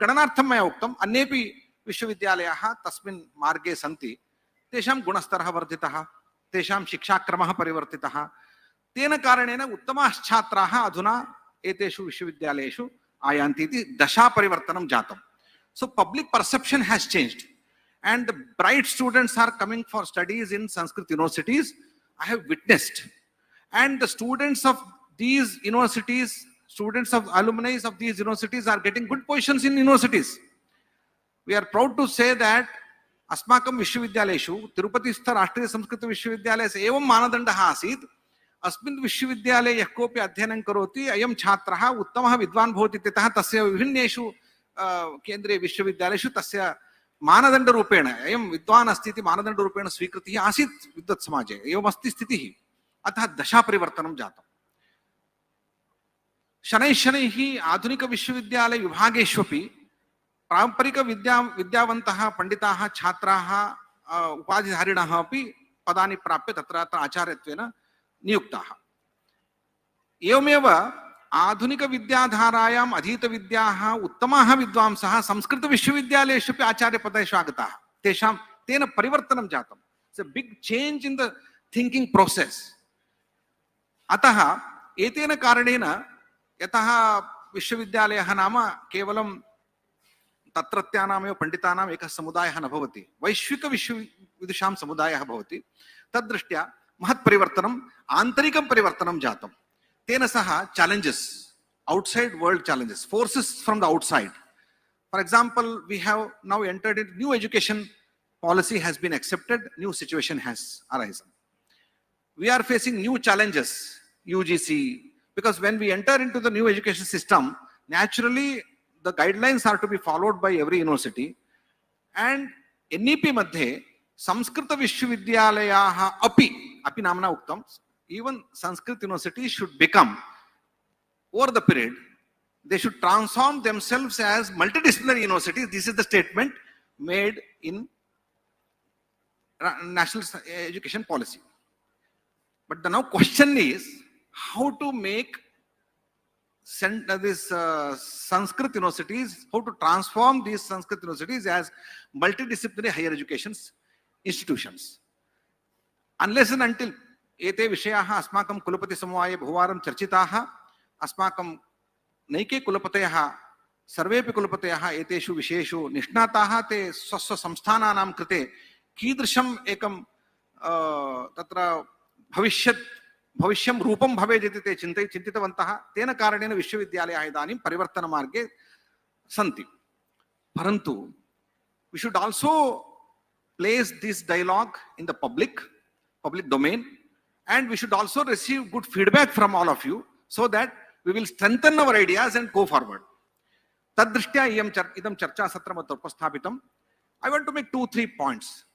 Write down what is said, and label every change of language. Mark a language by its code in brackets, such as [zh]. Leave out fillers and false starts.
[sa] गणनार्थं मया उक्तम्, अन्येपि विश्वविद्यालयाः तस्मिन् मार्गे सन्ति, तेषां गुणस्तरः वर्धितः, तेषां शिक्षाक्रमः परिवर्तितः, तेन कारणेन उत्तमाः छात्राः अधुना एतेषु विश्वविद्यालयेषु आयान्ति इति दशापरिवर्तनं जातम्। [en] So public perception has changed and the bright students are coming for studies in Sanskrit universities. I have witnessed, and the students of these universities, students of alumni of these universities are getting good positions in universities. We are proud to say that [sa] अस्माकं विश्वविद्यालयेषु तिरुपतिस्थ राष्ट्रीय संस्कृत विश्वविद्यालयस्य एवं मानदण्डः आसीत्, अस्मिन् विश्वविद्यालये यः कोऽपि अध्ययनं करोति अयं छात्रः उत्तमः विद्वान् भवति इत्यतः तस्य विभिन्नेषु केन्द्रीय विश्वविद्यालयेषु तस्य मानदण्डरूपेण अयं विद्वान् अस्ति इति मानदण्डरूपेण स्वीकृतिः आसीत् विद्वत् समाजे, एवमस्ति स्थितिः। अतः दशापरिवर्तनं जातम्। शनैः शनैः आधुनिक विश्वविद्यालय विभागेष्वपि पारंपरिक विद्यावन्तः पंडिताः छात्राः उपाधिधारिणः अपि पदानि प्राप्य तत्र आचार्यत्वेन नियुक्ताः। एवमेव आधुनिक विद्याधारायाम् अधीतविद्याः उत्तमाः विद्वांसः संस्कृत विश्वविद्यालयेषु अपि आचार्यपदेषु आगताः, तेन परिवर्तनं जातम्। [en] It's a big change in the thinking process. [sa] अतः एतेन कारणेन यतः विश्वविद्यालयः नाम केवलं तत्रत्यानामेव पंडितानाम् एकः समुदायः न भवति, वैश्विक विश्वविदुषां समुदायः भवति। तद्दृष्ट्या महत् परिवर्तनम्, आन्तरिकं परिवर्तनं जातं। तेन सह [en] challenges, outside world challenges, forces from the outside. For example, we have now entered into new education policy has been accepted, new situation has arisen. We are facing new challenges, UGC, because when we enter into the new education system, naturally the guidelines are to be followed by every university, and NEP [sa] मध्ये संस्कृत विश्वविद्यालयाः अपि नाम्ना उक्तम्, [en] even Sanskrit universities should become, over the period, they should transform themselves as multidisciplinary universities. This is the statement made in national education policy. But the now question is how to make this Sanskrit universities, how to transform these Sanskrit universities as multidisciplinary higher education institutions. Unless and until [sa] एते विषयाः अस्माकं कुलपति समवाये बहुवारं चर्चिताः, अस्माकं नैके कुलपतयः सर्वेपि कुलपतयः एतेषु विषयेषु निष्णाताः, ते स्वस्व संस्थानानां कृते कीदृशम् एकं तत्र भविष्यं रूपं भवेत् इति ते चिन्तितवन्तः। तेन कारणेन विश्वविद्यालयाः इदानीं परिवर्तनमार्गे सन्ति। [en] परन्तु we should also place this dialogue in the public domain, and we should also receive good feedback from all of you so that we will strengthen our ideas and go forward. [sa] Tadrishtya idam charcha satram upasthapitam. [en] I want to make 2-3 points.